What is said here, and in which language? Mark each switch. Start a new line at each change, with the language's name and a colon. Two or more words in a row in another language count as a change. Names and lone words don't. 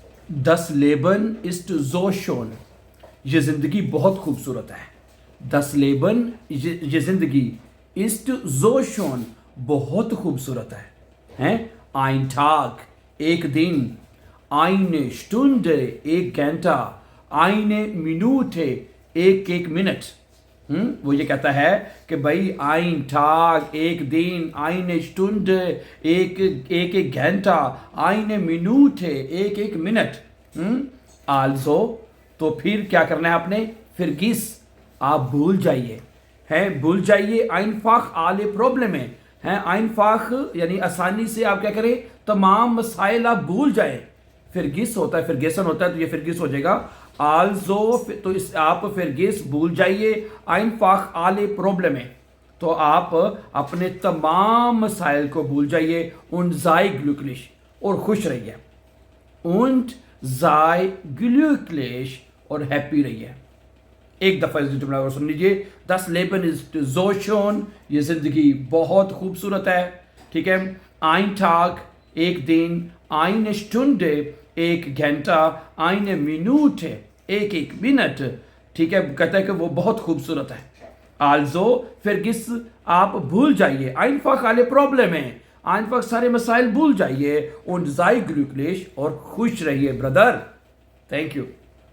German: Das Leben ist so schön.
Urdu: یہ زندگی بہت خوبصورت ہے.
German: Das Leben
Urdu: یہ زندگی
German: ist so schön
Urdu: بہت خوبصورت ہے.
German: Ein Tag
Urdu: ایک دن,
German: eine Stunde
Urdu: ایک گھنٹہ,
German: eine Minute
Urdu: ایک منٹ. وہ یہ کہتا ہے کہ بھائی
German: ein Tag
Urdu: ایک دن,
German: eine Stunde
Urdu: ایک گھنٹہ,
German: eine Minute
Urdu: ایک منٹ. Also تو پھر کیا کرنا ہے آپ نے؟ فرگیس آپ بھول جائیے, بھول جائیے.
German: einfach alle Probleme einfach
Urdu: یعنی آسانی سے آپ کیا کریں, تمام مسائل آپ بھول جائیں. فرگیس ہوتا ہے, فرگیسن ہوتا ہے, تو یہ فرگیس ہو جائے گا. also تو آپ فرگیس بھول جائیے,
German: einfach alle Probleme
Urdu: تو آپ اپنے تمام مسائل کو بھول جائیے.
German: und sei glücklich
Urdu: اور خوش رہیے.
German: und sei glücklich
Urdu: اور ہیپی رہیے. ایک دفعہ اس جملہ کو سن لیجیے.
German: Das Leben ist so schön
Urdu: یہ زندگی بہت خوبصورت ہے. ٹھیک ہے.
German: ein Tag
Urdu: ایک دن,
German: eine Stunde
Urdu: ایک گھنٹہ,
German: eine Minute
Urdu: ایک منٹ. ٹھیک ہے. کہتا ہے کہ وہ بہت خوبصورت ہے.
German: also vergiss
Urdu: آپ بھول جائیے,
German: einfach alle Probleme einfach
Urdu: سارے مسائل بھول جائیے.
German: und sei glücklich
Urdu: اور خوش رہیے برادر.
English: Thank you.